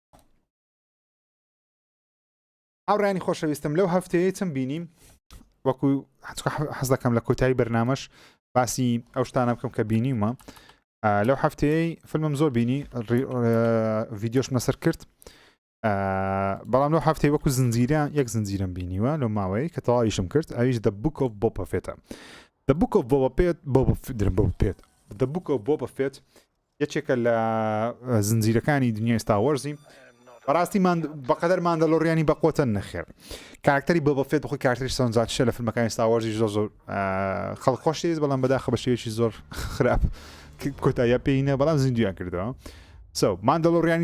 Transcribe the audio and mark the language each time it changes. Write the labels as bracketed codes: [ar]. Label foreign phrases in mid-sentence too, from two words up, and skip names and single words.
[ckb] ئاوڕانی خۆشەویستم لەو هەفتەیە چەند بینیم وەکو حەز دەکەم لە کۆتایی بەرنامەش باسی ئەو شتانە بکەم کە بینیمە لەو هەفتەیە فیلمم زۆر بینی ڤیدیۆشم لەسەر کرد بەڵام لەو هەفتەی وەکو زنجیرە یەک زنجیرم بینیوە لەو ماوەی کە تەواویشم کرد ئەویش The Book of Boba Fettە The Book of Boba Fett یەکێکە لە زنجیرەکانی دنیای Star Warsی بەڕاستی بەقەدەر ماندەلۆڕیانی بەقۆتە نەخێر کارکتەری بۆبا فێت بخۆی کارکتەری سەنجاتشە لە فیلمەکانی Star Wars زۆر خەڵک خۆشیست بەڵام بەداخە بە شێوەیەکی زۆر خراپ کۆتاییە پێینە بەڵام زیندویان کردەوە ماندەلۆڕیانی